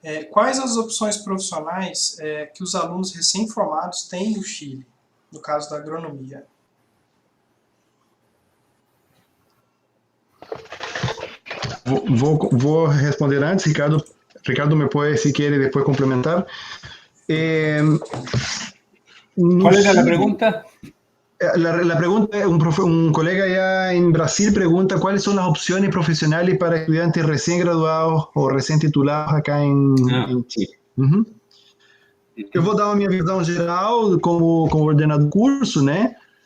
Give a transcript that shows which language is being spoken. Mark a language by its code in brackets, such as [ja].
[pt] Quais as opções profissionais que os alunos recém-formados têm no Chile, no caso da agronomia? Vou responder antes, Ricardo. Ricardo me pode, se quer, depois complementar. [es] ¿Cuál era la pregunta? La pregunta, un colega allá en Brasil pregunta cuáles son las opciones profesionales para estudiantes recién graduados o recién titulados acá en Chile. Uhum. [pt] Eu vou dar uma minha visão geral como ordenador do curso, né?